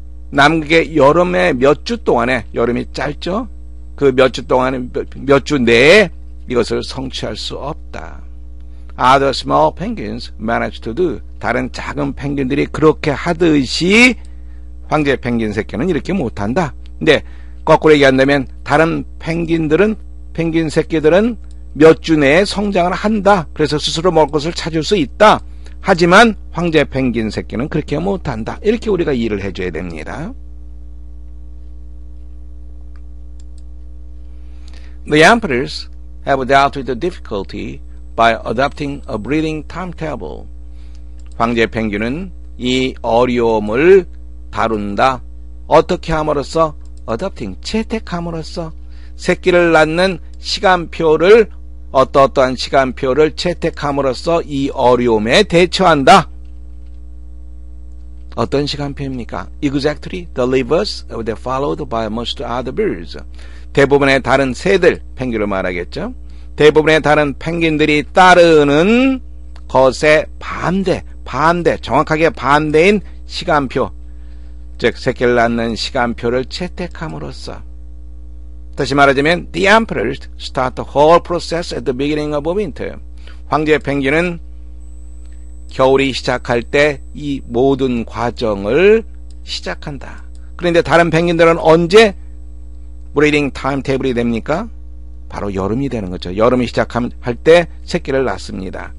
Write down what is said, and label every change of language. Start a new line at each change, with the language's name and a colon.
Korean: 남극의 여름의 몇 주 동안에, 여름이 짧죠? 그 몇 주 동안에, 몇 주 내에 이것을 성취할 수 없다.
English: Other small penguins manage to do.
Korean: 다른 작은 펭귄들이 그렇게 하듯이 황제 펭귄 새끼는 이렇게 못한다. 근데 거꾸로 얘기한다면 다른 펭귄 새끼들은 몇 주 내에 성장을 한다. 그래서 스스로 먹을 것을 찾을 수 있다. 하지만 황제 펭귄 새끼는 그렇게 못한다. 이렇게 우리가 이해를 해줘야 됩니다.
English: The emperors have dealt with the difficulty by adopting a breeding timetable.
Korean: 황제 펭귄은 이 어려움을 다룬다. 어떻게 함으로써? adopting, 채택함으로써 새끼를 낳는 시간표를 어떠한 시간표를 채택함으로써 이 어려움에 대처한다. 어떤 시간표입니까?
English: Exactly the reverse of the followed by most other birds.
Korean: 대부분의 다른 새들, 펭귄을 말하겠죠. 대부분의 다른 펭귄들이 따르는 것의 반대, 정확하게 반대인 시간표, 즉 새끼를 낳는 시간표를 채택함으로써. 다시 말하자면
English: the emperors start the whole process at the beginning of winter.
Korean: 황제 펭귄은 겨울이 시작할 때 이 모든 과정을 시작한다. 그런데 다른 펭귄들은 언제 브리딩 타임테이블이 됩니까? 바로 여름이 되는 거죠. 여름이 시작할 때 새끼를 낳습니다.